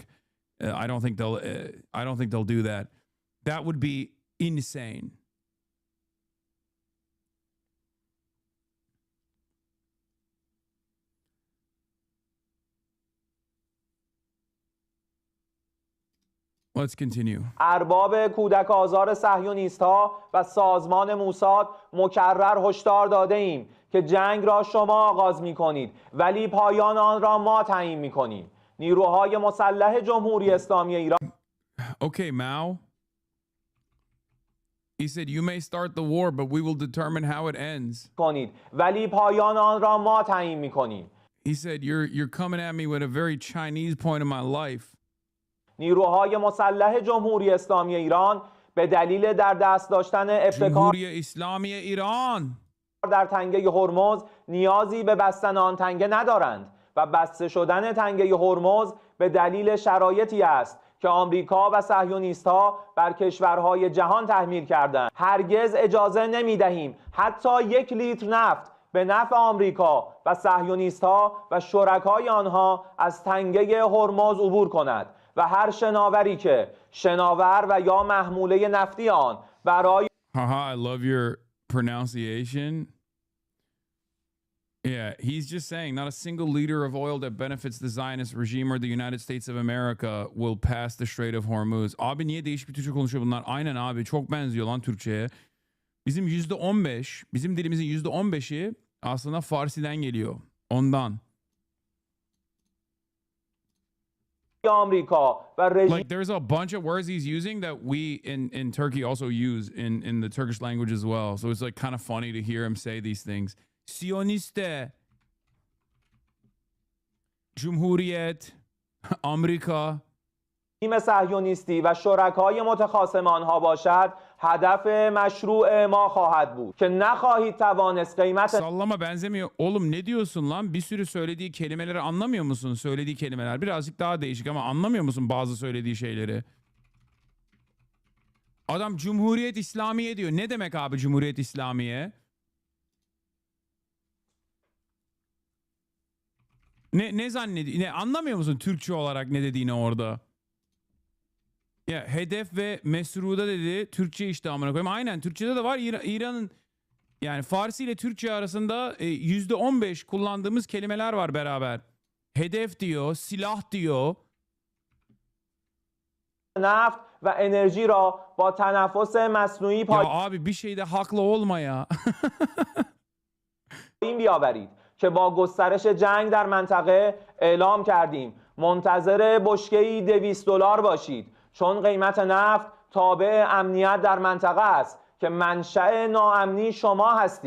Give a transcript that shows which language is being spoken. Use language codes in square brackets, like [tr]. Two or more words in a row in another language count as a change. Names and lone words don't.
[en] I don't think they'll do that. That would be insane. Let's continue. [fa] ارباب کودک آزار صهیونیست‌ها و سازمان موساد مکرر هشدار داده ایم که جنگ را شما آغاز می‌کنید ولی پایان آن را ما تعیین می‌کنیم. نیروهای مسلح جمهوری اسلامی ایران [en] Okay, Mao. He said you may start the war but we will determine how it ends. [fa] کنید ولی پایان آن را ما تعیین می‌کنیم. [en] He said you're coming at me with a very Chinese point of my life. [fa] نیروهای مسلح جمهوری اسلامی ایران به دلیل در دست داشتن ابتکار جمهوری اسلامی ایران در تنگه هرمز نیازی به بستن آن تنگه ندارند و بسته شدن تنگه هرمز به دلیل شرایطی است که آمریکا و صهیونیست‌ها بر کشورهای جهان تحمیل کردند. هرگز اجازه نمی‌دهیم حتی 1 لیتر نفت به نفع آمریکا و صهیونیست‌ها و شرکای آنها از تنگه هرمز عبور کند و هر شناوری که شناور و یا محموله نفتی آن برای [en] Haha, I love your pronunciation. Yeah, he's just saying not a single liter of oil that benefits the Zionist regime or the United States of America will pass the Strait of Hormuz. [tr] Abi niye değişik bir Türkçe konuşuyor bunlar? Aynen abi, çok benziyor lan Türkçe'ye. Bizim %15, bizim dilimizin %15'i aslında Farsi'den geliyor. Ondan. [en] Like there's a bunch of words he's using that we in Turkey also use in the Turkish language as well. So it's like kind of funny to hear him say these things. [tr] Siyoniste, Cumhuriyet, Amerika. [fa] تیم صهیونیستی و شرکای متخاصم آنها باشد هدف مشروع ما خواهد بود که نخواهید توانست قیمت [tr] Sallama benzemiyor. Oğlum ne diyorsun lan? Bir sürü söylediği kelimeleri anlamıyor musun? Söylediği kelimeler birazcık daha değişik ama anlamıyor musun bazı söylediği şeyleri? Adam Cumhuriyet İslamiye diyor. Ne demek abi Cumhuriyet İslamiye? Ne zannediyor? Ne anlamıyor musun Türkçe olarak ne dediğini orada? Ya hedef ve mesruda dedi. Türkçe işte amına koyayım. Aynen Türkçede de var. İran'ın yani Farsi ile Türkçe arasında %15 kullandığımız kelimeler var beraber. Hedef diyor, silah diyor. [fa] نفت و انرژی را با تنفس مصنوعی [tr] Ya abi bir şeyde haklı olma ya. [fa] پایین بیاورید که با گسترش جنگ در منطقه اعلام کردیم منتظر بشکه‌ای $200 باشید چون قیمت نفت تابع امنیت در منطقه است که منشأ ناامنی شما هستید.